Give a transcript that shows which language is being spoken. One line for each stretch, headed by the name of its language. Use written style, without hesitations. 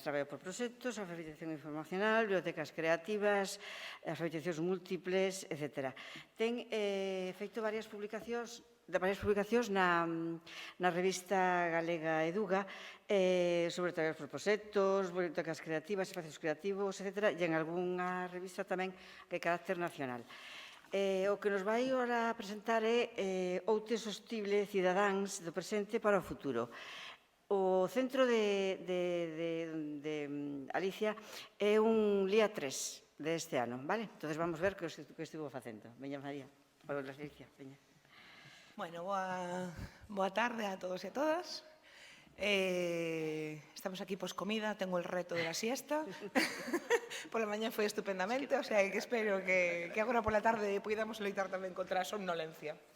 Galician: Traballo por proxectos, alfabetización informacional, bibliotecas creativas, alfabetizacións múltiples, etc. Ten feito varias publicacións na revista galega Eduga sobre traballos por proxectos, bibliotecas creativas, espacios creativos, etc., e en algunha revista tamén de carácter nacional. O que nos vai ora presentar é Oute Sostible Cidadáns do presente para o futuro. O centro de Alicia é un LIA 3 deste ano, vale? Entón, vamos ver que estivo facendo. Veña, María. Hola, Alicia. Veña. Bueno, boa tarde a todos e a todas.
Spanish: Estamos aquí pos comida, tengo el reto de la siesta.
Galician: Pola mañá foi estupendamente, o sea que espero que agora pola tarde podamos loitar tamén contra a somnolencia.